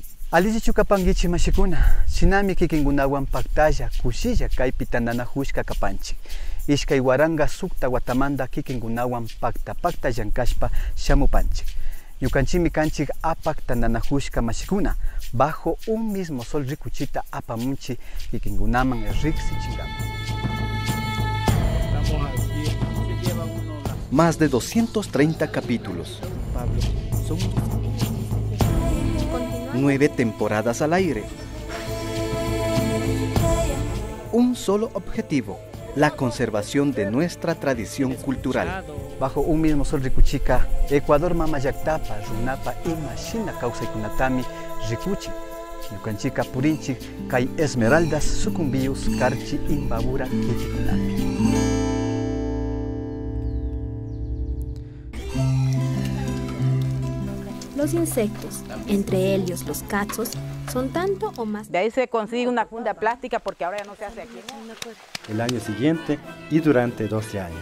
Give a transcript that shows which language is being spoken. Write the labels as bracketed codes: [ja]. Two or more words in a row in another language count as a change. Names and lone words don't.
[qu] Allichichukapangichi mashikuna, shinami kikingunawan paktalla, kushilla kaypi tananahushka kapanchik. Ishkay waranga sukta watamanda kikingunawan pakta llankashpa shamupanchik. Ñukanchimi kanchik apak tananahushka mashikuna, bajo un mismo sol rikuchita apamunchi kikingunaman riksichingapa. [es] Más de 230 capítulos. 9 temporadas al aire. Un solo objetivo, la conservación de nuestra tradición cultural. [qu] Bajo un mismo sol rikuchika, Ecuador mama llaktapa, runapa ima shina kawsaykunatami rikuchi. Ñukanchika purinchik kay esmeraldas sucumbius karchi imbabura kitikunapi. [es] Los insectos, entre ellos los cachos, son tanto o más. De ahí se consigue una funda plástica porque ahora ya no se hace aquí. El año siguiente y durante 12 años.